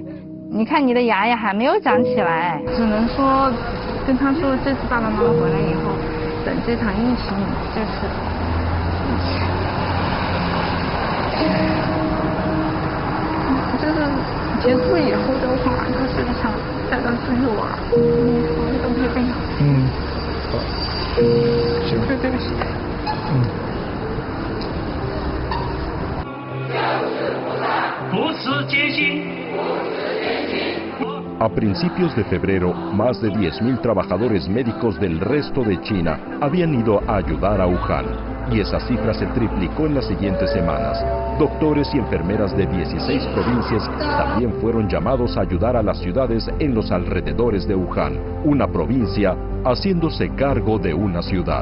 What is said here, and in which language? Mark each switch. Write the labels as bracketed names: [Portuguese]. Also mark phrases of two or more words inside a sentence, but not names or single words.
[Chinese] 你看你的牙也还没有长起来，只能说跟他说这次爸爸妈妈回来以后，等这场疫情这就是结束以后的话，就是想带到自幼儿，都是这样。好，行，就这个时间。不辞艰辛。 [Spanish] A principios de febrero, más de 10.000 trabajadores médicos del resto de China habían ido a ayudar a Wuhan, y esa cifra se triplicó en las siguientes semanas. Doctores y enfermeras de 16 provincias también fueron llamados a ayudar a las ciudades en los alrededores de Wuhan, una provincia haciéndose cargo de una ciudad.